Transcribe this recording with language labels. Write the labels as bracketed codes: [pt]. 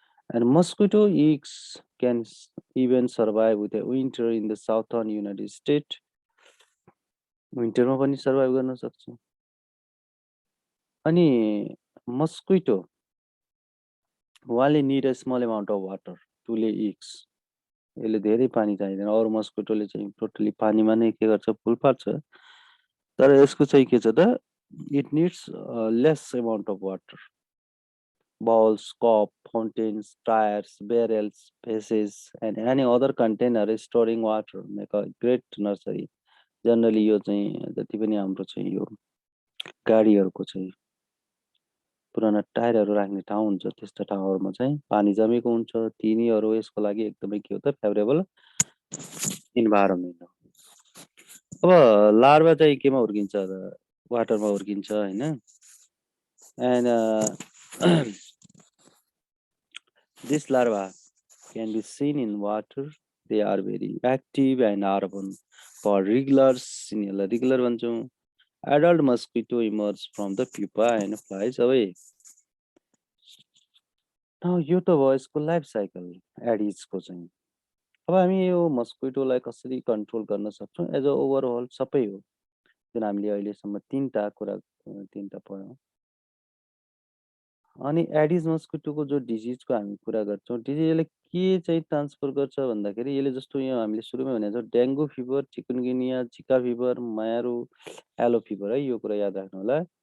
[en] And mosquito eggs can even survive with a winter in the southern United States. [ne] विन्टरमा पनि survive गर्न सक्छ। [en] अनि मस्किटो वाले need a small amount of water to lay eggs. [ne] यसले धेरै पानी चाहिँदैन, अरू मस्किटोले चाहिँ टोटली पानीमा नै के गर्छ फुल पार्छ, तर यसको चाहिँ के छ त, [en] It needs less amount of water. Bowls, cup, fountains, tires, barrels, vases, and any other container storing water make a great nursery. [ne] Generally यो चाहिँ जति पनि हाम्रो चाहिँ यो गाडीहरूको चाहिँ पुराना टायरहरू राख्ने ठाउँ हुन्छ त्यस्ता ठाउँहरूमा चाहिँ पानी जमेको हुन्छ, तिनीहरू यसको लागि एकदमै के हो त फेभरेबल इन्भाइरोमेन्ट हो। अब लार्भा चाहिँ केमा हुर्किन्छ त, वाटरमा हुर्किन्छ हैन। [en] And this larva can be seen in water. They are very active and are for regulars. [ne] Regular भन्छौँ। [en] Adult mosquito emerge from the pupa and flies away. [ne] Now यो त भयो यसको लाइफ साइकल एडिसको चाहिँ। अब हामी यो मस्किटोलाई कसरी कन्ट्रोल गर्न सक्छौँ एज अ ओभरअल सबै हो जुन हामीले अहिलेसम्म तीनटा पढ्यौँ। अनि एडिस मस्किटोको जो डिजिजको हामी कुरा गर्छौँ, डिजिजले के चाहिँ ट्रान्सफर गर्छ भन्दाखेरि यसले जस्तो यहाँ हामीले सुरुमै भनेको छौँ डेङ्गु फिभर, चिकुनगुनिया, जिका फिभर, मायारू, एलो फिभर है, यो कुरा याद राख्नु होला।